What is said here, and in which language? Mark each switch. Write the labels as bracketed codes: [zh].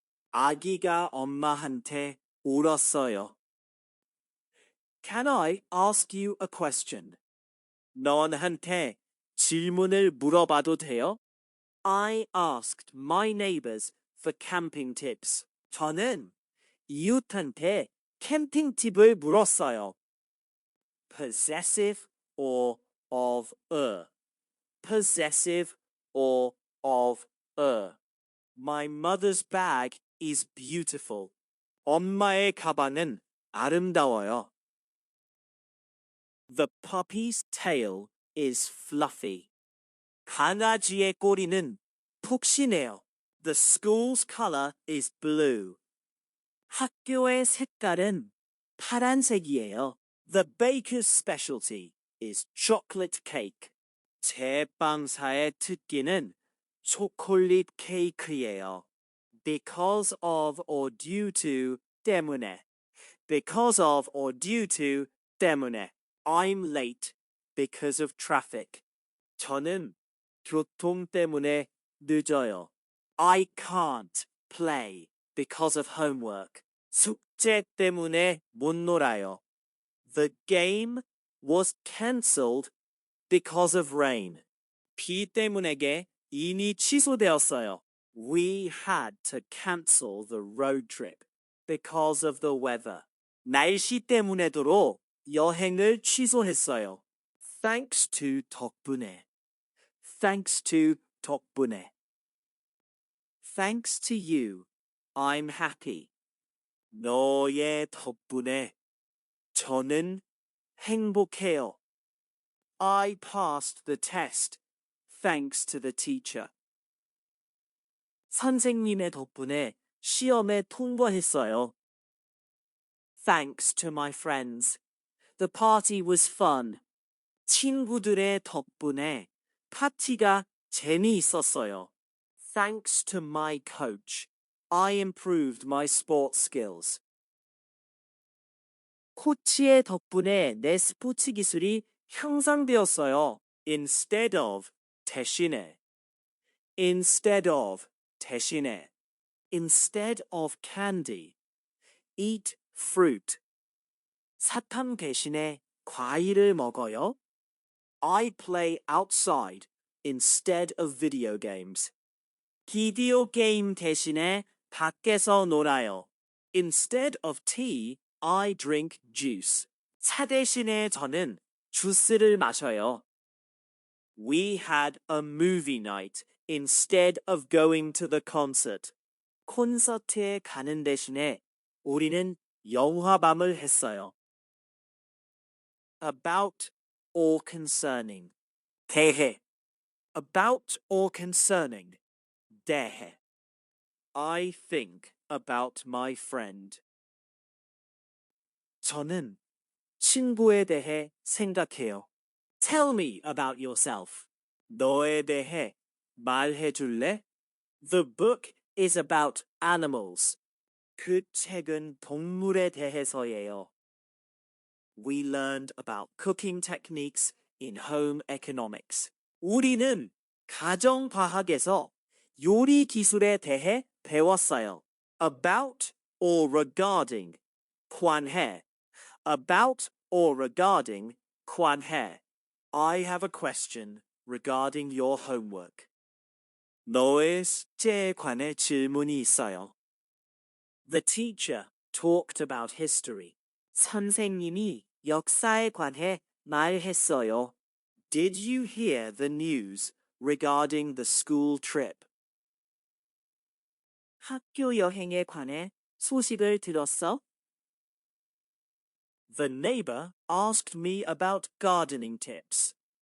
[ko] 아기가 엄마한테 울었어요. [en] Can I ask you a question? [ko] 너한테 질문을 물어봐도 돼요? [en] I asked my neighbors for camping tips. [ko] 저는 이웃한테 캠핑 팁을 물었어요. [en] Possessive or of a. Possessive or of a. My mother's bag is beautiful. [ko] 엄마의 가방은 아름다워요. [en] The puppy's tail is fluffy. [ko] 강아지의 꼬리는 푹신해요. [en] The school's color is blue. [ko] 학교의 색깔은 파란색이에요. [en] The baker's specialty is chocolate cake. [ko] 제빵사의 특기는 초콜릿 케이크예요. [en] Because of or due to 때문에. Because of or due to 때문에. I'm late because of traffic. [ko] 저는 교통 때문에 늦어요. [en] I can't play because of homework. [ko] 숙제 때문에 못 놀아요. [en] The game was cancelled because of rain. [ko] 비 때문에 게임이 취소되었어요. [en] We had to cancel the road trip because of the weather. [ko] 날씨 때문에도 여행을 취소했어요. [en] Thanks to 덕분에. Thanks to 덕분에. Thanks to you, I'm happy. [ko] 너의 덕분에 저는 행복해요. [en] I passed the test thanks to the teacher. [ko] 선생님의 덕분에 시험에 통과했어요. [en] Thanks to my friends. The party was fun. [ko] 친구들의 덕분에 파티가 재미있었어요. [en] Thanks to my coach, I improved my sports skills. [ko] 코치의 덕분에 내 스포츠 기술이 향상되었어요. [en] Instead of 대신에. Instead of 대신에. Instead of candy. Eat fruit. [ko] 사탕 대신에 과일을 먹어요. [en] I play outside instead of video games. [ko] 비디오 게임 대신에 밖에서 놀아요. [en] Instead of tea, I drink juice. [ko] 차 대신에 저는 주스를 마셔요. [en] We had a movie night instead of going to the concert. [ko] 콘서트에 가는 대신에 우리는 영화밤을 했어요. [en] About or concerning. 대해. About or concerning. 대해. I think about my friend. [ko] 저는 친구에 대해 생각해요. [en] Tell me about yourself. [ko] 너에 대해 말해 줄래? [en] The book is about animals. [ko] 그 책은 동물에 대해서예요. [en] We learned about cooking techniques in home economics. [ko] 우리는 가정과학에서 요리 기술에 대해 배웠어요. [en] About or regarding, 관해. About or regarding, 관해. I have a question regarding your homework. [ko] 너의 숙제에 관해 질문이 있어요. [en] The teacher talked about history. [ko] 선생님이 역사에 관해 말했어요. [en] Did you hear the news regarding the school trip? [ko] 학교 여행에 관해 소식을 들었어? [en] The neighbor asked me about gardening tips.